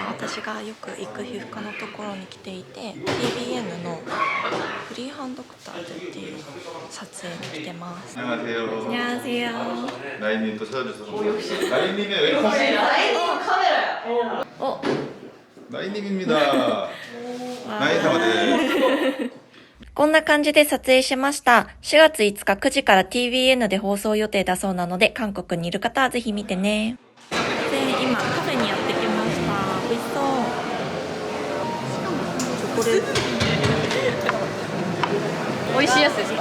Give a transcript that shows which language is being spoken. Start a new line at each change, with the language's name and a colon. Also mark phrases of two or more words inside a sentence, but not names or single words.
Japanese: 私がよく行く皮膚科のところに来ていて TBN のフリーハンドクターズっていう撮影に来てます。
Korean: 안녕하세요. 안녕하세요. 나인님 또 찾아주셔서 나인님의 웰컴. 나인님입니다. 나인사마 네.
Japanese: こんな感じで撮影しました。4月5日9時から TBN で放送予定だそうなので、韓国にいる方はぜひ見てね。で、今カフェにやってきました。美味しそう。チョコレート。美味しいやつですか？